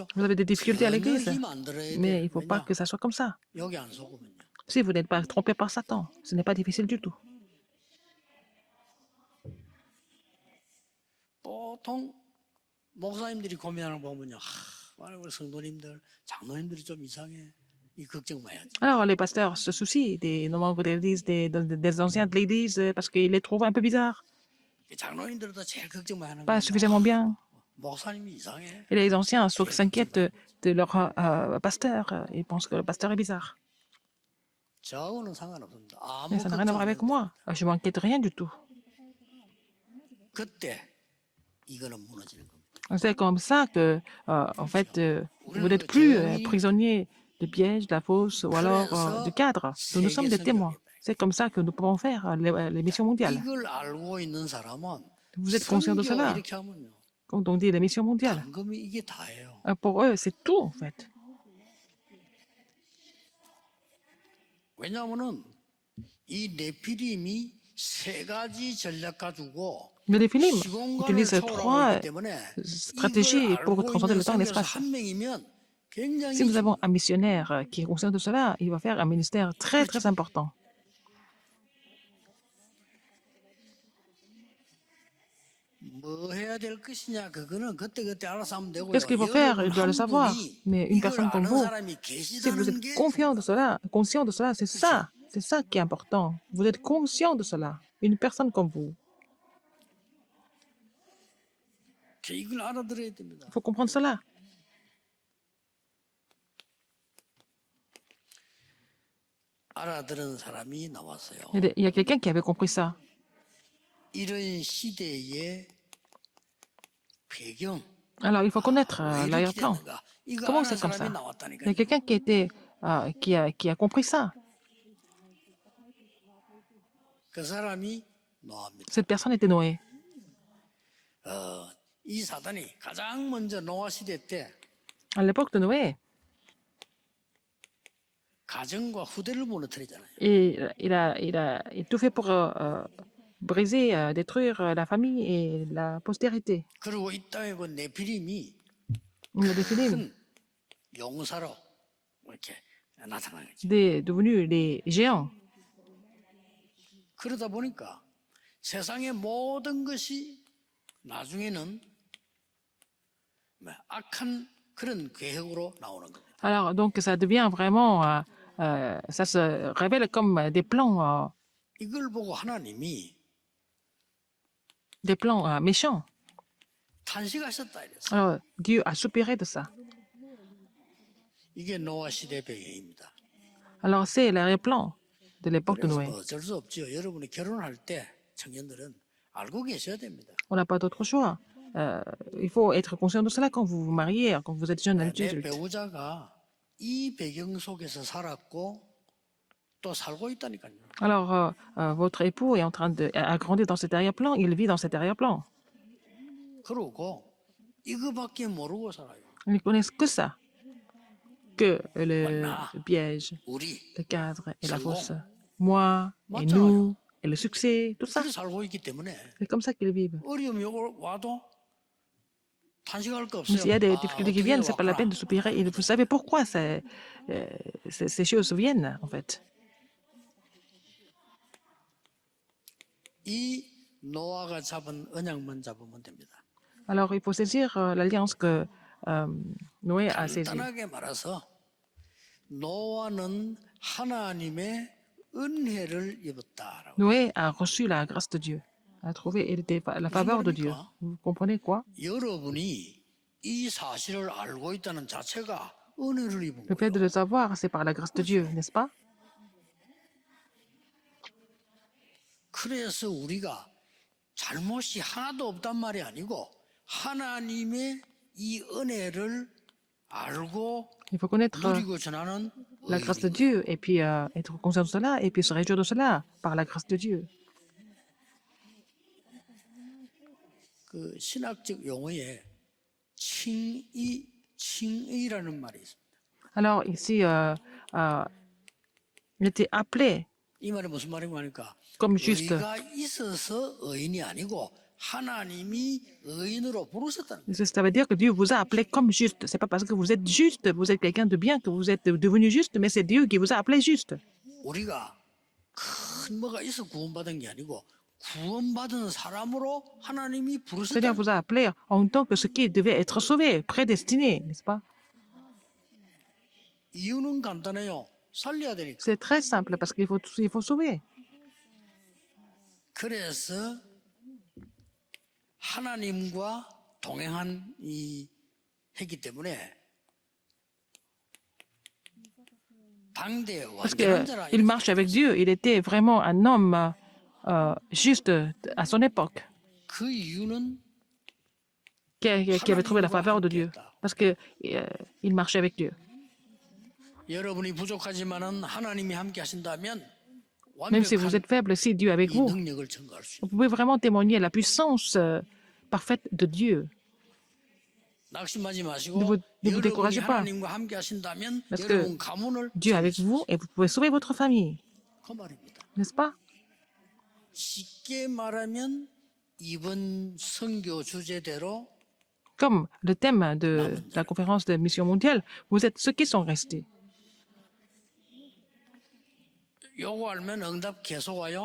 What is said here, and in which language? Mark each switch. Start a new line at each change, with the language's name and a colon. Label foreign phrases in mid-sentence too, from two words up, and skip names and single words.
French: Vous avez des difficultés à l'église,
Korean: 전혀 힘 안 들어야 돼.
French: mais il ne faut pas
Korean: 왜냐?
French: que ça soit comme ça.
Korean: 여기 안 속으면요.
French: Si vous n'êtes pas trompé par Satan, ce n'est pas difficile du tout.
Korean: 보통 목사님들이 고민하는 거 보면요. 우리 성도님들, 장로님들이 좀 이상해. 이 걱정 마야지.
French: Alors, les pasteurs se soucient des membres de l'Église, des anciens de l'Église, parce qu'ils les trouvent un peu bizarres,
Korean: 장로님들도 제일 걱정 많이 하는
French: pas
Korean: 거야.
French: suffisamment bien.
Korean: 목사님이 이상해.
French: Et les anciens s'inquiètent de leur pasteur. Ils pensent que le pasteur est bizarre.
Korean: 저하고는 상관없습니다.
French: Mais
Korean: 아무
French: ça n'a rien à
Korean: 걱정
French: voir
Korean: 안
French: avec
Korean: 해도
French: moi. Je m'inquiète de rien du tout.
Korean: 그때 이거는 무너지는 겁니다.
French: C'est comme ça que, en fait, vous n'êtes plus prisonnier de pièges, de la fosse ou alors du cadre. Nous sommes des témoins. C'est comme ça que nous pouvons faire les missions mondiales.
Korean: 이걸 알고 있는 사람은
French: Vous êtes conscient de
Korean: 선교가
French: cela.
Korean: 이렇게 하면요.
French: Quand on dit les missions mondiales,
Korean: 당금이 이게 다예요.
French: pour eux, c'est tout, en fait.
Korean: 왜냐하면은 이 네피림이 세 가지 전략 가지고
French: Mais les Philippines
Korean: 시공간을
French: utilisent
Korean: 초월하고
French: trois
Korean: 있기 때문에
French: stratégies
Korean: 이걸
French: pour
Korean: 알고
French: transcender
Korean: 있는
French: le temps et
Korean: 선교사
French: l'espace.
Korean: 한 명이면 굉장히
French: Si nous avons un missionnaire qui est conscient de cela, il va faire un ministère très, très important.
Korean: 뭐 해야 될 것이냐 그거는 그때그때 알아서 하면 되고요.
French: Qu'est-ce qu'il faut faire? Il doit le savoir.
Korean: 분이
French: Mais une
Korean: 이걸
French: personne comme
Korean: 아는
French: vous,
Korean: 사람이
French: si vous
Korean: 계시다는
French: êtes
Korean: 게
French: confiant de cela, conscient de cela, c'est ça qui est important. Vous êtes conscient de cela. Une personne comme vous.
Korean: 이걸 알아들어야 됩니다.
French: Il faut comprendre cela.
Korean: 알아들은 사람이 나왔어요.
French: Il y a quelqu'un qui avait compris ça.
Korean: 이런 시대의 배경
French: Alors, il faut connaître
Korean: 왜 이렇게
French: l'arrière-plan.
Korean: 됐는가? 이거
French: Comment
Korean: 아는
French: c'est comme
Korean: 사람이
French: ça? Il y
Korean: 나왔다니까요.
French: a quelqu'un qui était, qui a compris ça.
Korean: 그 사람이 노아입니다.
French: Cette personne était Noé.
Korean: 이 사단이 가장 먼저 노아 시대 때
French: À l'époque de Noé,
Korean: 가정과 후대를 무너뜨리잖아요.
French: il a tout fait pour briser, détruire la famille et la postérité.
Korean: 그리고 이 땅에 그 네피림이
French: Il y a des Philippines,
Korean: 큰 용사로 이렇게 나타나는 거죠.
French: devenus des géants.
Korean: 그러다 보니까 세상의 모든 것이 나중에는 악한 그런 계획으로 나오는 겁니다.
French: Alors, donc, ça devient vraiment, ça se révèle comme
Korean: 이걸 보고 하나님이
French: des plans méchants.
Korean: 탄식하셨다 이랬어요.
French: Alors, Dieu a soupiré de ça.
Korean: 이게 노아 시대 배경입니다.
French: Alors, c'est l'arrière-plan de l'époque de
Korean: 그래서
French: Noé.
Korean: 어쩔 수 없죠. 여러분이 결혼할 때 청년들은 알고 계셔야 됩니다.
French: On n'a pas d'autre choix. Il faut être conscient de cela quand vous vous mariez, quand vous êtes jeune
Korean: 내
French: adulte.
Korean: 배우자가 이 배경 속에서 살았고 또 살고 있다니까요.
French: Alors, votre époux est en train de a grandi dans cet arrière-plan, il vit dans cet arrière-plan.
Korean: 그러고 이거밖에 모르고 살아요.
French: Ils ne connaissent que ça, que le piège,
Korean: 우리
French: le cadre et la Seulement. fosse. Moi et
Korean: 맞잖아요.
French: nous et le succès, tout ça.
Korean: 그렇게 살고 있기 때문에
French: C'est comme ça qu'ils vivent.
Korean: 어려움이 와도 탄식할 거
French: Mais
Korean: 없어요.
French: s'il y a des
Korean: 아,
French: difficultés qui
Korean: 어떻게
French: viennent, c'est pas la
Korean: 왔구나.
French: peine de soupirer. Et vous savez pourquoi ces choses viennent, en fait.
Korean: 이 노아가 잡은 언약만 잡으면 됩니다.
French: Alors, il faut saisir l'alliance que Noé a saisie.
Korean: 간단하게 말해서 노아는 하나님의 은혜를 입었다라고.
French: Noé a reçu la grâce de Dieu, a trouvé la faveur de Dieu. Vous comprenez quoi?
Korean: 여러분이 이 사실을 알고 있다는 자체가 은혜를 입은
French: Le fait
Korean: 거예요.
French: de le savoir, c'est par la grâce de Dieu, n'est-ce pas?
Korean: 그래서 우리가 잘못이 하나도 없단 말이 아니고 하나님의 이 은혜를 알고
French: Il faut connaître
Korean: 누리고 전하는
French: la grâce de Dieu et puis être conscient de cela et puis se réjouir de cela par la grâce de Dieu.
Korean: 그 신학적 용어에 칭의라는 말이 있습니다.
French: Alors ici, il était appelé
Korean: 이 말이 무슨 말인가 하니까
French: comme juste.
Korean: 의가 있어서 의인이 아니고 하나님이 의인으로 부르셨다는 거예요.
French: Ça veut dire que Dieu vous a appelé comme juste. C'est pas parce que vous êtes juste, vous êtes quelqu'un de bien que vous êtes devenu juste, mais c'est Dieu qui vous a appelé juste.
Korean: 우리가 큰 뭐가 있어 구원받은 게 아니고 구원받은 사람으로 하나님이
French: Le Seigneur
Korean: 부르셨다.
French: vous a appelé en tant que ce qui devait être sauvé, prédestiné, n'est-ce pas?
Korean: 이유는 간단해요. 살려야 되니까.
French: C'est très simple parce il faut sauver.
Korean: 그래서 하나님과 동행한 이 했기 때문에 당대
French: Parce
Korean: 완전한 자라.
French: qu'il marche avec Dieu. Il était vraiment un homme juste à son époque,
Korean: 그 이유는
French: qui avait trouvé la faveur de Dieu. Parce qu'il marchait avec Dieu.
Korean: 여러분이 부족하지만은 하나님이 함께 하신다면
French: Même si vous
Korean: 완벽한
French: êtes faible, si Dieu est avec
Korean: 이
French: vous,
Korean: 능력을 증거할 수
French: vous
Korean: 있어요.
French: pouvez vraiment témoigner la puissance parfaite de Dieu.
Korean: 낙심하지
French: Ne
Korean: 마시고
French: vous
Korean: 여러분이
French: découragez pas.
Korean: 하나님과 함께 하신다면
French: Parce que
Korean: 여러분 가문을
French: Dieu est
Korean: 살릴
French: avec
Korean: 수
French: vous
Korean: 있어요.
French: et vous pouvez sauver votre famille, 그 말입니다. n'est-ce pas?
Korean: 쉽게 말하면 이번 선교 주제대로
French: Comme le thème de la conférence de mission mondiale, vous êtes ceux qui sont restés.
Korean: 요거 알면 응답 계속 와요.